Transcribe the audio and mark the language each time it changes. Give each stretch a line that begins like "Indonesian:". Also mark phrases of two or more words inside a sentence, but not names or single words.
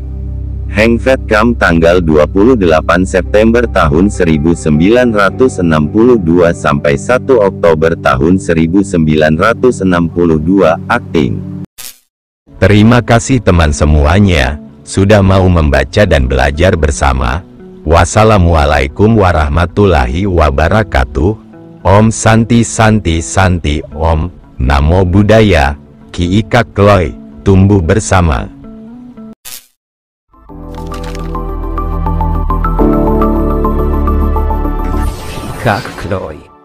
Indonesian: Henk Vetkam tanggal 28 September tahun 1962 sampai 1 Oktober tahun 1962, akting. Terima kasih teman semuanya, sudah mau membaca dan belajar bersama.
Arabic: Wassalamualaikum warahmatullahi wabarakatuh.
Sanskrit: Om Santi Santi Santi Om,
Pali: Namo Buddhaya,
Sanskrit: Ki Ika Kloy,
Indonesian: tumbuh bersama. Kak Kloy.